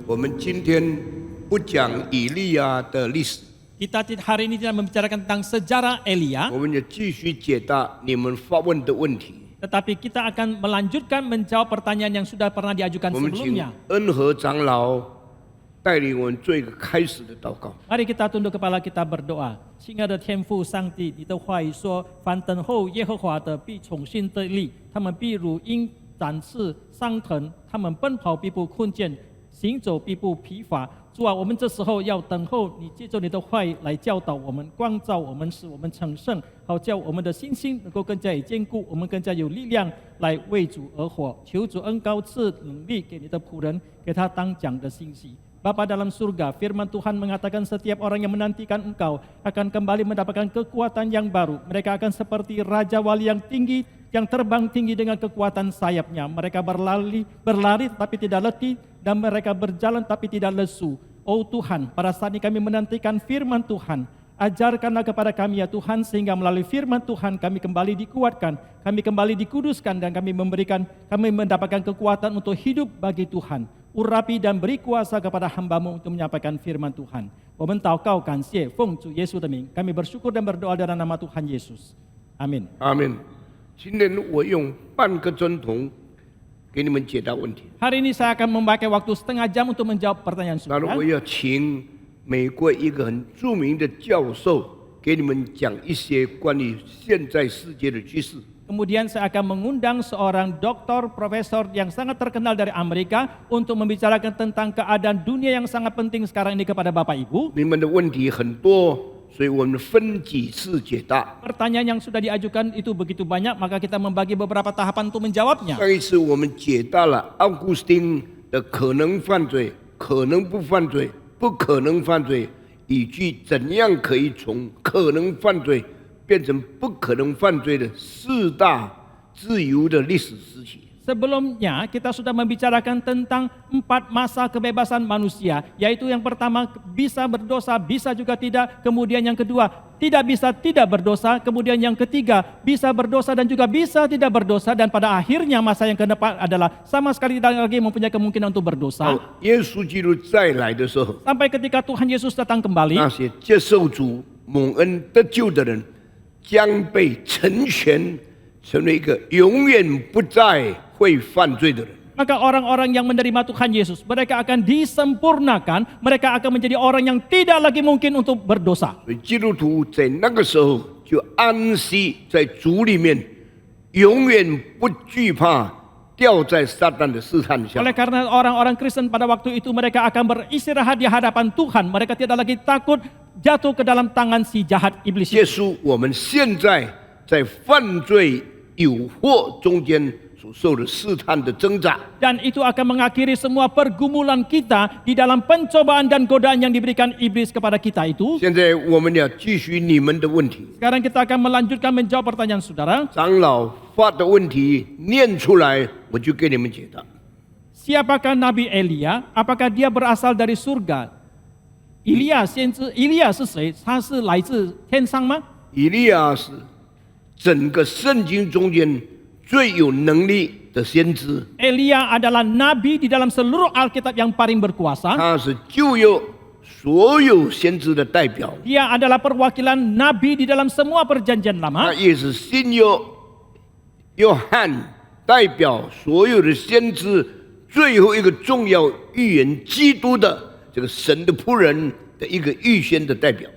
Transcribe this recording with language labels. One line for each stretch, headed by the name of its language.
Chinese: 我们今天不讲以利亚的历史，
Indonesian: Kita hari ini tidak membicarakan tentang sejarah Elia,
Chinese: 我们也继续解答你们发问的问题。
Indonesian: tetapi kita akan melanjutkan menjawab pertanyaan yang sudah pernah diajukan
Chinese: 我们请
Indonesian: sebelumnya.
Chinese: 恩和长老带领我们做一个开始的祷告。
Indonesian: Mari kita tunduk kepala kita berdoa.
Chinese: 亲爱的天父上帝，你的话语说，凡等候耶和华的必重新得力，他们必如鹰展翅上腾，他们奔跑必不困倦，行走必不疲乏。主啊，我们这时候要等候你，借着你的话语来教导我们、光照我们，使我们成圣，好叫我们的信心能够更加坚固，我们更加有力量来为主而活。求主恩膏赐能力给你的仆人，给他当讲的信息。
Indonesian: Bapa dalam surga, firman Tuhan mengatakan setiap orang yang menantikan Engkau akan kembali mendapatkan kekuatan yang baru. Mereka akan seperti Raja Wali yang tinggi, yang terbang tinggi dengan kekuatan sayapnya. Mereka berlari tapi tidak letih, dan mereka berjalan tapi tidak lesu. Oh Tuhan, pada saat ini kami menantikan firman Tuhan. Ajarkanlah kepada kami ya Tuhan, sehingga melalui firman Tuhan kami kembali dikuatkan, kami kembali dikuduskan, dan kami mendapatkan kekuatan untuk hidup bagi Tuhan. Urapi dan beri kuasa kepada hamba-Mu untuk menyampaikan firman Tuhan.
Chinese: 我们祷告感谢，奉主耶稣的名，
Indonesian: kami bersyukur dan berdoa dalam nama Tuhan Yesus. Amin.
Chinese: 阿门。今天我用半个钟头给你们解答问题。
Indonesian: Hari ini saya akan memakai waktu setengah jam untuk menjawab pertanyaan
Chinese: 然后我
Indonesian: saudara.
Chinese: 要请美国一个很著名的教授给你们讲一些关于现在世界的趋势。
Indonesian: Kemudian saya akan mengundang seorang doktor, profesor yang sangat terkenal dari Amerika untuk membicarakan tentang keadaan dunia yang sangat penting sekarang ini kepada Bapak Ibu.
Chinese: 你们的问题很多，所以我们分几次解答。
Indonesian: Pertanyaan yang sudah diajukan itu begitu banyak, maka kita membagi beberapa tahapan untuk menjawabnya.
Chinese: 上一次我们解答了奥古斯丁的可能犯罪、可能不犯罪、不可能犯罪，以及怎样可以从可能犯罪变成不可能犯罪的四大自由的历史时期。
Indonesian: Sebelumnya kita sudah membicarakan tentang 4 masa kebebasan manusia, yaitu yang pertama bisa berdosa, bisa juga tidak, kemudian yang kedua tidak bisa tidak berdosa, kemudian yang ketiga bisa berdosa dan juga bisa tidak berdosa, dan pada akhirnya masa yang keempat adalah sama sekali tidak lagi mempunyai kemungkinan untuk berdosa.
Chinese: 耶稣基督再来的时候，
Indonesian: Sampai ketika Tuhan Yesus datang kembali,
Chinese: 那些接受主蒙恩得救的人将被成全，成为一个永远不再会犯罪的人。
Indonesian: maka orang-orang yang menerima Tuhan Yesus, mereka akan disempurnakan, mereka akan menjadi orang yang tidak lagi mungkin untuk berdosa.
Chinese: 所以基督徒在那个时候就安息在主里面，永远不惧怕掉在撒旦的试探下。
Indonesian: Oleh karena orang-orang Kristen pada waktu itu mereka akan beristirahat di hadapan Tuhan, mereka tidak lagi takut jatuh ke dalam tangan si jahat iblis.
Chinese: 耶稣，我们现在在犯罪诱惑中间所受的试探的挣扎。
Indonesian: Dan itu akan mengakhiri semua pergumulan kita di dalam pencobaan dan godaan yang diberikan iblis kepada kita itu.
Chinese: 现在我们要继续你们的问题，
Indonesian: Sekarang kita akan melanjutkan menjawab pertanyaan saudara.
Chinese: 长老发的问题念出来，我就给你们解答。
Indonesian: Siapakah Nabi Elia? Apakah dia berasal dari surga?
Chinese: 以利亚是谁？他是来自天上吗？以利亚是整个圣经中间最有能力的先知，
Indonesian: Elia adalah nabi di dalam seluruh Alkitab yang paling berkuasa.
Chinese: 他是旧约所有先知的代表，
Indonesian: Dia adalah perwakilan nabi di dalam semua perjanjian
Chinese: 他
Indonesian: lama.
Chinese: 也是新约约翰代表所有的先知最后一个重要预言基督的这个神的仆人的一个预先的代表。